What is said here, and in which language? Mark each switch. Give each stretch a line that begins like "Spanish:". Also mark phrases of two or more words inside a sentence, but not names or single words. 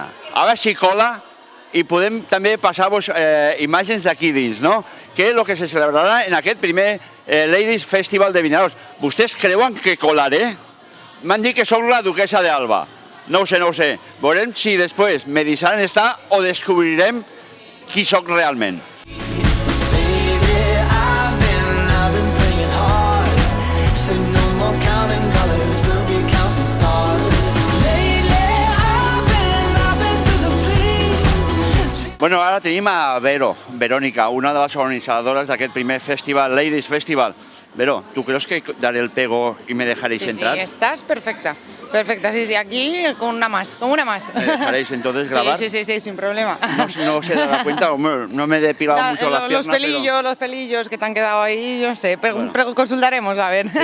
Catalan: A veure si cola i podem també passar-vos imatges d'aquí dins, no? Que és el que se celebrarà en aquest primer Ladies Festival de Vinaròs. Vostès creuen que colaré? M'han dit que sóc la duquesa d'Alba. No ho sé, no ho sé. Veurem si després me deixaran estar o descobrirem qui sóc realment.
English: Baby, I've been praying hard. Say no more counting dollars, we'll be counting stars. Lately, I've been losing sleep.
Catalan: Bueno, ara tenim a Verónica, una de les organitzadores d'aquest primer festival, Ladies Festival.
Spanish: Vero, ¿tú crees que daré el pego y me dejaréis entrar? Sí, estás perfecta. Perfecta, sí, aquí con una más. ¿Me dejaréis entonces grabar? Sí, sin problema. No se dará cuenta, no me he depilado mucho las piernas. Los pelillos que te han quedado ahí, yo sé, consultaremos, a ver.